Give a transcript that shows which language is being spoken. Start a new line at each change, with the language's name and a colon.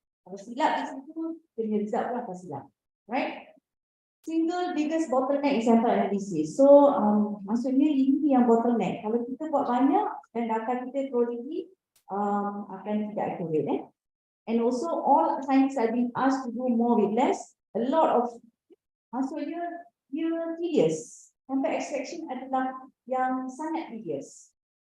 Malay: Kalau silap di situ, punya result pun akan silap.
English: Right? Single biggest bottleneck is sample analysis.
Malay: So, maksudnya ini yang bottleneck. Kalau kita buat banyak dan data kita terlalu akan tidak accurate.
English: And also, all scientists are being asked to do more with less. A lot of,
Malay: maksudnya, dia
English: tedious.
Malay: Sample extraction adalah yang sangat tedious.